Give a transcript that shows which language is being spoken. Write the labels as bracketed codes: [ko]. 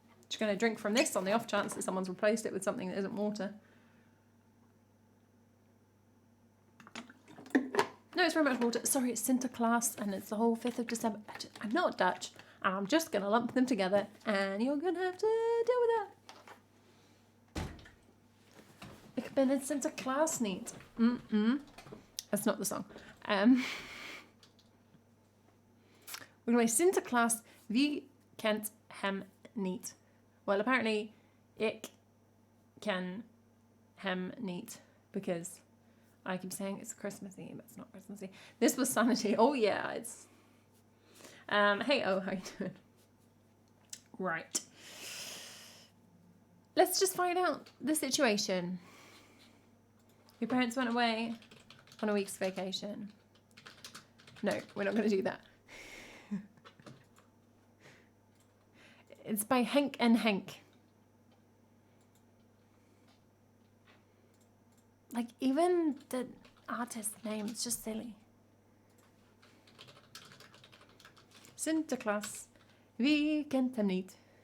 [en] Just going to drink from this on the off chance that someone's replaced it with something that isn't water. No, it's very much water. Sorry, it's Sinterklaas and it's the whole 5th of December. I'm not Dutch. And I'm just going to lump them together and you're going to have to deal with that. [nl] Ik ben het Sinterklaas niet. [en] That's not the song. We're going to say Sinterklaas, [nl] wie kent hem niet? [en] Well, apparently, [nl] ik ken hem niet [en] because I keep saying it's Christmassy, but it's not Christmassy. This was Sanity. Oh, yeah, it's... hey, oh, how you doing? Right. Let's just find out the situation. Your parents went away on a week's vacation. No, we're not going to do that. It's by Henk and Henk. Like, even the artist name, it's just silly. [nl] Sinterklaas, wie kent hem niet?